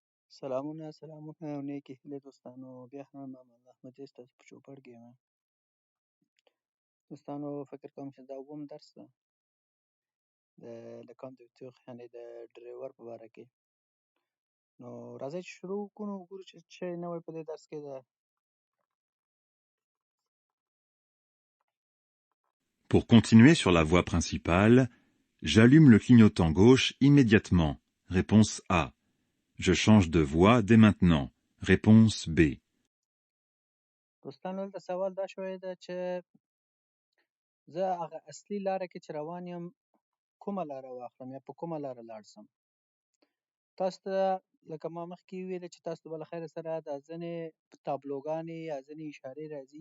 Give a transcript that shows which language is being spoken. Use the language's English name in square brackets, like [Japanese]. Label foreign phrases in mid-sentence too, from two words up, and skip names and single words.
[Pashto] سلامونه او نیکې هیلې دوستانو، بیا هم امان احمد ستاسو په چوپړ کې یم. دوستانو فکر کوم چې دا اووم درس ده د لکاندویتوخ یعنې د ډریور په باره کې. نو راځئ چې شروع وکړو، نو وګورو چې څه شی نوی په دې درس کې ده. [French] Pour continuer sur la voie principale, j'allume le clignotant gauche immédiatement. Réponse A. Je change de voie dès maintenant. Réponse B. [Pashto] دوستانو دلته سوال دا شوی ده چې زه هغه اصلي لاره کې چې روان یم کومه لاره واخلم یا په کومه لاره لاړ شم. تاسو ته لکه ما مخکې ویلې چې تاسو ته به له خیره سره دا ځینې تابلوګانې یا ځینې اشارې راځي.